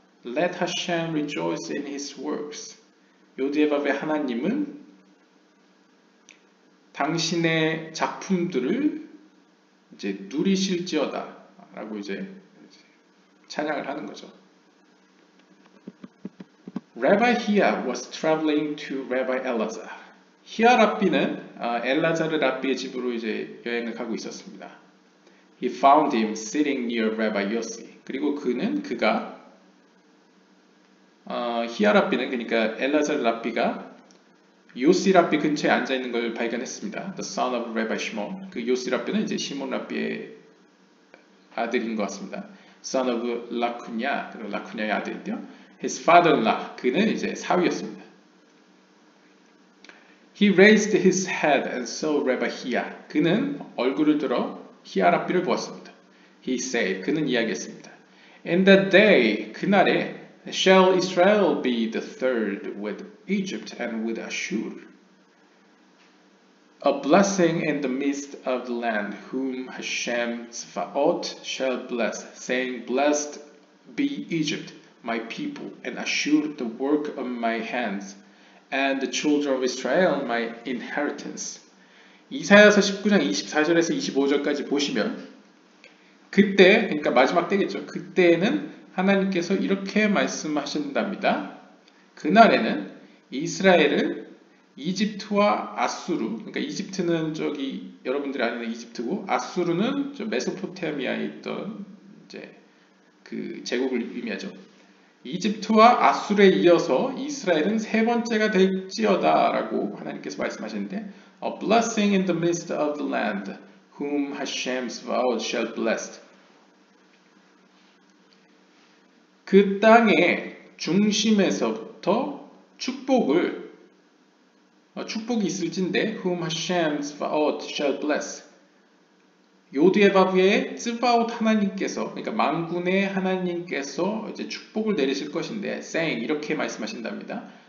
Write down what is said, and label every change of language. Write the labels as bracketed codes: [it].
[en] Let Hashem rejoice in his works. [ko] 요디에바비의 하나님은 당신의 작품들을 이제 누리실지어다 라고 이제 찬양을 하는 거죠. [en] Rabbi Hia was traveling to Rabbi Elazar. [ko] 히아 랍비는 엘라자르 랍비의 집으로 이제 여행을 가고 있었습니다. [en] He found him sitting near Rabbi Yossi. [ko] 그리고 그가 히아 랍비는 그러니까 엘라자르 랍비가 요시 랍비 근처에 앉아 있는 걸 발견했습니다. [en] The son of Rabbi Shimon. [ko] 그 요시 랍비는 이제 시몬 랍비의 아들인 것 같습니다. [en] Son of [ko] 라쿠냐, 그리고 라쿠냐의 아들인데요. [en] His father-in-law, [ko] 그는 이제 사위였습니다. [en] He raised his head and saw Rabbi Hia. [ko] 그는 얼굴을 들어 히아 랍비를 보았습니다. [en] He said, [ko] 그는 이야기했습니다. [en] In that day, [ko] 그날에 [en] shall Israel be the third with Egypt and with Ashur. A blessing in the midst of the land, whom Hashem Tzvaot shall bless, saying, Blessed be Egypt, my people, and Ashur, the work of my hands, and the children of Israel, my inheritance. [ko] 이사야서 19장 24절에서 25절까지 보시면 그때, 그러니까 마지막 때겠죠. 그때는 하나님께서 이렇게 말씀하신답니다. 그날에는 이스라엘을 이집트와 아수르, 그러니까 이집트는 저기 여러분들이 아는 이집트고 아수르는 저 메소포타미아에 있던 이제 그 제국을 의미하죠. 이집트와 아수르에 이어서 이스라엘은 세 번째가 될지어다라고 하나님께서 말씀하시는데, [en] A blessing in the midst of the land, whom Hashem's vow shall bless. [ko] 그 땅의 중심에서부터 축복이 있을진데, [en] whom Hashem's vow shall bless. [ko] 요드에바브의 츠바옷 하나님께서, 그러니까 만군의 하나님께서 이제 축복을 내리실 것인데, [en] saying [ko] 이렇게 말씀하신답니다.